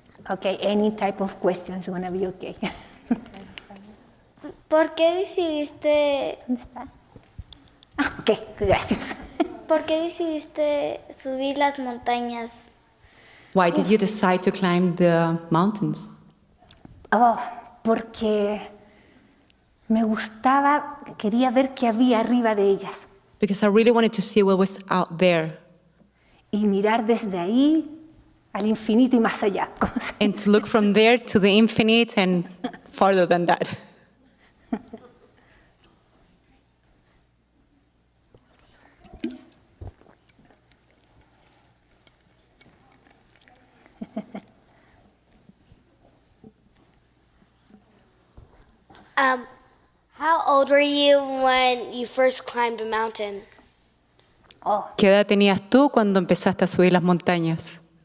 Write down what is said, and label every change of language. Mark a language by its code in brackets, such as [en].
[en] Okay, any type of questions is gonna be okay. [es] ¿Por qué decidiste... ¿Dónde está? Ok, gracias. ¿Por qué decidiste subir las montañas? [en] Why did you decide to climb the mountains? [es] Oh, porque me gustaba, quería ver qué había arriba de ellas. [en] Because I really wanted to see what was out there. [es] Y mirar desde ahí al infinito y más allá. [en] And to look from there to the infinite and farther than that. How old were you when you first climbed a mountain? Oh, [es] ¿Qué edad tenías tú cuando empezaste a subir las montañas?